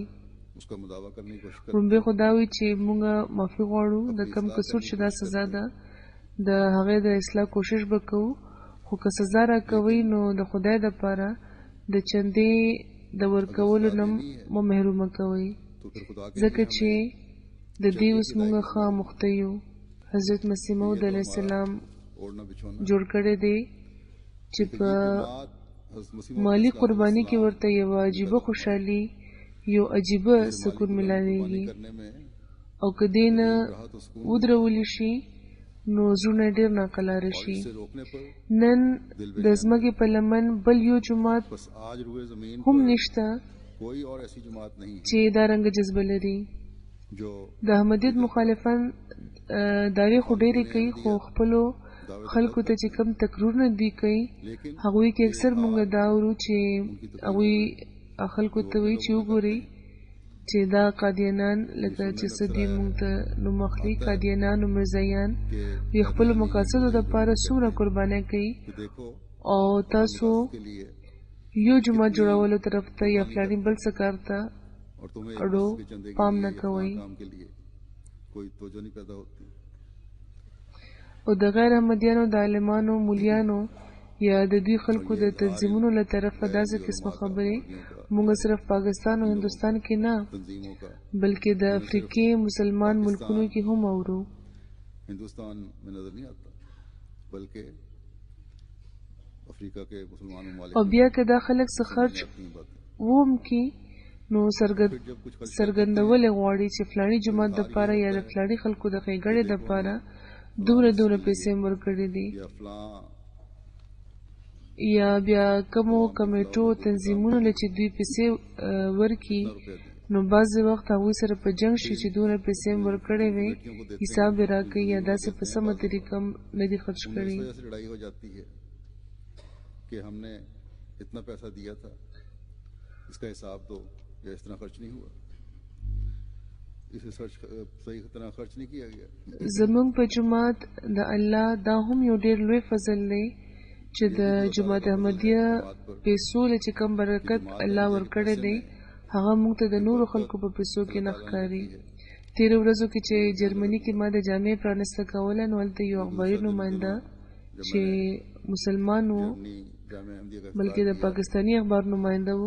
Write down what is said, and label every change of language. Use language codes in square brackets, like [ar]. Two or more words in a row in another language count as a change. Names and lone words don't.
[ur] اس کا مداوا کرنے کی کوشش [ps] لومبۍ خو دا وي چې موږ معافي غواړو د کم قصور چې دا سزا ده د هغې د اصلاح کوشش به کوو، خو که سزا راکوئ نو د خدای دپاره د چندې د ورکولو نه مو محرومه کوئ، ځکه چې د دې اوس موږ ښه آموخته یو. حضرت مسیح موعود علیه السلام [ur] اوڑھنا بچھونا [ps] جوړ کړی دی چې په مالی قرباني کې ورته یوه عجیبه خوشحالي یو عجیبه سکون ملاویږي، [ur] کرنے میں [ps] او که دې نه ودرولی شي نو زړونه ډېر ناقراره شي. [ur] سے روکنے پر [ps] نن د ځمکې په لمن بل یو جومات [ur] بس آج روئے زمین [ps] هم [ur] पर [ps] نشته [ur] کوئی اور ایسی جماعت نہیں ہے [ps] چې دا رنګ جذبه لري. [ur] जो [ps] د احمدیت مخالفان دعوې خو ډېرې کوي، خو خپلو خلکو ته چې کم تکرورونه دوی کوي هغوی کې اکثر مونږ دا اورو چې هغوی خلکو ته وایي چې وګورئ چې دا قادیانان لکه چې څه دوی مونږ ته نوم اخلي قادیانان او مرزایان دوی خپلو مقاصدو دپاره څومره قربانۍ کوي او تاسو [ur] کے لیے [ps] یو جومات جوړولو طرف ته یا فلاني بل څه کار ته [ur] اور تمہیں [ps] اړو [ur] کے چندے کے [ps] پام [ur] लिए [ps] نه [ur] या [ps] کوئ. [ur] کام کے لیے کوئی توجہ نہیں پیدا ہوتی. [ps] او د غیر احمدیانو د عالمانو مولیانو یا د دوی خلکو د تنظیمونو له طرفه داسې قسمه خبرې مونږ صرف پاکستان او هندوستان کې نه [ur] تنظیموں کا [ps] بلکې د افریقې مسلمان ملکونو کې هم اورو. [ur] ہندوستان میں نظر نہیں آتا بلکہ افریقہ کے مسلمان ممالک [ps] او बیا که دا خلک څه خرچ [ur] اپنی باتیں [ps] ووم کې نو څرګندولې غواړي چې فلاني جومات دپاره یا د فلاني خلکو د ښېګړې دپاره دومره پیسې مې ورکړې دي [ur] یا فلاں [ps] یا بیا کومو کمیټو تنظیمونو له چې دوی پیسې ورکي نو بعضې وخت هغوی سره په جنګ شي چې دومره پیسې مې ورکړې وې حساب یې راکوي یا داسې په سمه طریقه نه دي خرچ [ur] उनमें [ps] کړي. [ur] اس وجہ سے لڑائی ہو جاتی ہے کہ ہم نے اتنا پیسہ دیا تھا اس کا حساب دو یا اس طرح خرچ نہیں ہوا اسے صحیح طرح خرچ نہیں کیا گیا. [ps] زمونږ په جومات د الله دا هم یو ډېر لوی فضل دی چې د جومات احمدیه پیسو له چې کم برکت الله ورکړی دی هغه موږ ته د نورو خلکو په پیسو کې نه ښکاري. تېرو ورځو کې چې جرمني کې ما د جامع پرانسته کوله نو هلته یو اخباري نماینده چې مسلمان و بلکې د پاکستاني اخبار نماینده وو.